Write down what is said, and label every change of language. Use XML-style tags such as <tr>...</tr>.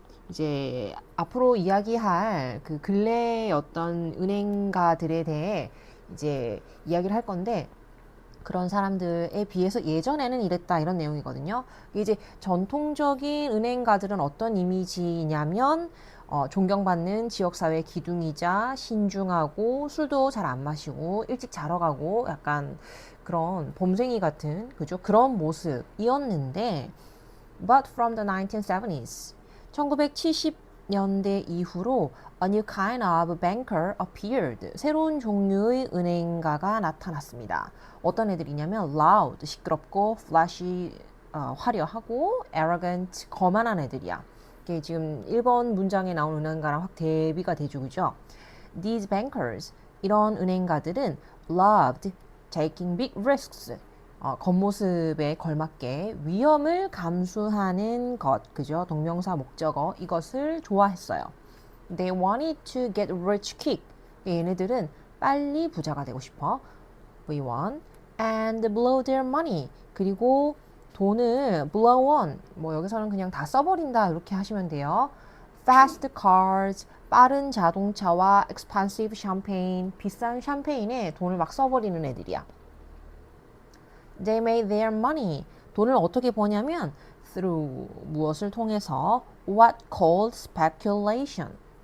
<ko>이제 앞으로 이야기할 그 근래의 어떤 은행가들에 대해 이제 이야기를 할 건데, 그런 사람들에 비해서 예전에는 이랬다, 이런 내용이거든요. 이제 전통적인 은행가들은 어떤 이미지냐면 존경받는 지역사회 기둥이자 신중하고 술도 잘 안 마시고 일찍 자러 가고 약간 그런 범생이 같은, 그죠?</ko> <en>그런 모습이었는데, but from the 1970s,</en> <ko>1970년대 이후로</ko> <en>a new kind of banker appeared.</en> <ko>새로운 종류의 은행가가 나타났습니다. 어떤 애들이냐면 loud, 시끄럽고, flashy, 화려하고, arrogant, 거만한 애들이야. 이게 지금 1번 문장에 나온 은행가랑 확 대비가 되죠, 그죠?</ko> <en>These bankers,</en> <ko>이런 은행가들은</ko> <en>loved taking big risks.</en> <ko>겉모습에 걸맞게 위험을 감수하는 것, 그죠? 동명사 목적어, 이것을 좋아했어요.</ko> <en>They wanted to get rich quick.</en> <ko>얘네들은 빨리 부자가 되고 싶어.</ko> <en>We want and blow their money.</en> <ko>그리고 돈을</ko> <en>blow on,</en> <ko>뭐 여기서는 그냥 다 써버린다, 이렇게 하시면 돼요.</ko> <en>Fast cars,</en> <ko>빠른 자동차와</ko> <en>expensive champagne,</en> <ko>비싼 샴페인에 돈을 막 써버리는 애들이야.</ko> <en>They made their money.</en> <ko>돈을 어떻게 버냐면</ko> <en>through,</en> <ko>무엇을 통해서,</ko> <en>what called speculation.</en>